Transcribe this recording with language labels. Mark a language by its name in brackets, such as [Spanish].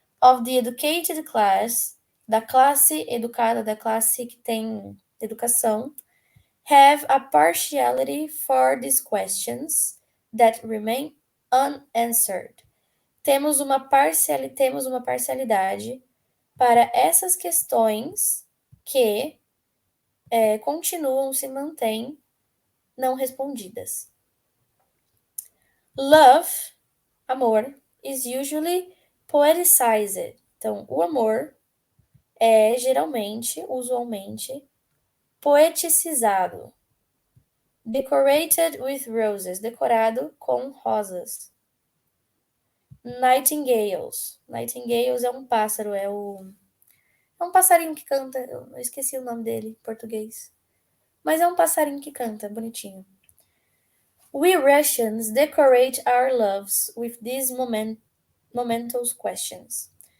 [English] of the educated class, [Portuguese] da classe educada, da classe que tem educação, [English] have a partiality for these questions that remain unanswered. [Portuguese] Temos uma parcialidade para essas questões que continuam, se mantêm não respondidas. [English] Love, amor, is usually poeticized. [Portuguese] Então, o amor é geralmente, usualmente, poeticizado. [English] Decorated with roses, [Portuguese] decorado com rosas. Nightingales. Nightingales é um pássaro, é um passarinho que canta. Eu esqueci o nome dele em português. Mas é um passarinho que canta, bonitinho. [English] We Russians decorate our loves with these momentous questions.